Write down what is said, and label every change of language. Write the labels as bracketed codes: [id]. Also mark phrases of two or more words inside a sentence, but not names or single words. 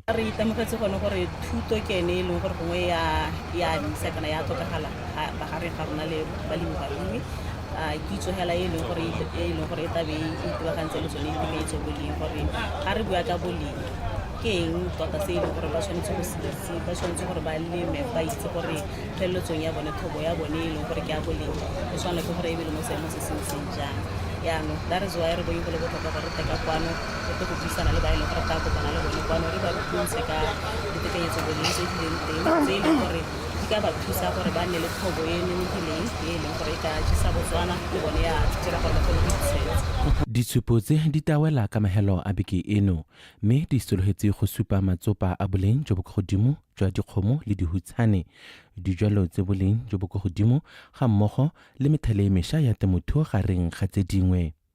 [tn] Re itemogetse gone gore thuto ke ene e leng gore gongwe ya sekana ya tlhokagala bagare ga rona le balemirui kitso hela e leng gore e tabe e itebagantse le tsone ditekanyetso boleng gore ga re bua ka boleng ke eng tota se e leng gore ba tshwanetse go se ba tshwanetse gore ba leme ba itse gore pheletsong ya bone thobo ya bone e leng gore ke ya boleng e tshwana ke gore e bele mo seemo se seng jang yaanong [en] that is why [tn] re bo go le botlhokwa gore re teka kwano re go buisana le ba e leng gore ta kopana le bone kwano re ba thuntse ka ditekanyetso boleng tse di leng teng tse e leng gore di ka ba thusa gore ba nne le thobo e nonofileng e leng gore e ka jisa Botswana le bone ya dira gore ba kgone go itshegetsa. Ditshupo tse di tawela ka mahelo a beke eno mme di sologetse go supa matsopa a boleng jo bo go godimo jwa dikgomo le dihutshane dijalo tse boleng jo bo go godimo ga mmogo le methale e mešwa ya temothuo gareng ga tse dingwe.